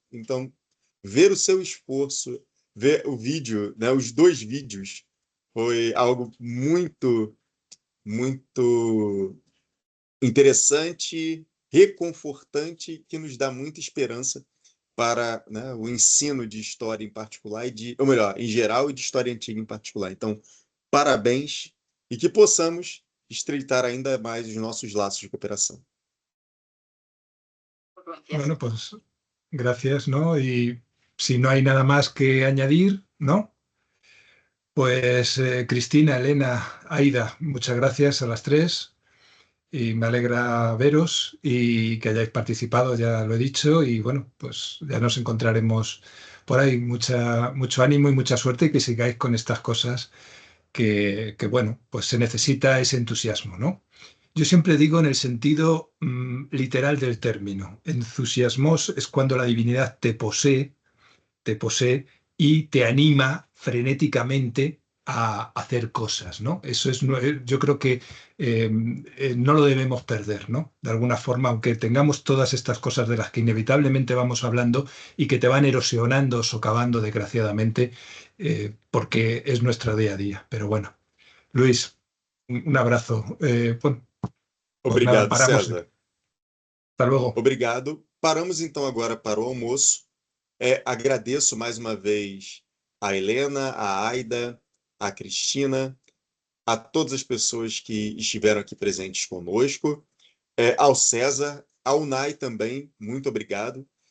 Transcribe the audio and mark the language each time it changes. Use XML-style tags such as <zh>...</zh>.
<pt>Então, ver o seu esforço, ver o vídeo, né, os 2 vídeos, foi algo muito, muito interessante, reconfortante, que nos dá muita esperança para, né, o ensino de história em particular, ou melhor, em geral, e de história antiga em particular. Então, parabéns, e que possamos estreitar ainda mais os nossos laços de cooperação.</pt> <es>Bueno, pues gracias, ¿no? Y si no hay nada más que añadir, ¿no? Pues Cristina, Elena, Aida, muchas gracias a las 3 y me alegra veros y que hayáis participado, ya lo he dicho, y bueno, pues ya nos encontraremos por ahí. Mucho ánimo y mucha suerte, y que sigáis con estas cosas que bueno, pues se necesita ese entusiasmo, ¿no? Yo siempre digo en el sentido literal del término. Entusiasmos es cuando la divinidad te posee y te anima frenéticamente a hacer cosas, ¿no? Eso es, yo creo que no lo debemos perder, ¿no? De alguna forma, aunque tengamos todas estas cosas de las que inevitablemente vamos hablando y que te van erosionando, socavando, desgraciadamente, porque es nuestro día a día. Pero bueno, Luis, un abrazo. Bueno, pues nada,</es> <pt>Obrigado, paramos. César.</pt> <es>Hasta luego.</es> <pt>Obrigado. Paramos então agora para o almoço. Agradeço mais uma vez a Helena, a Aida, a Cristina, a todas as pessoas que estiveram aqui presentes conosco, ao César, ao Nai também, muito obrigado.</pt>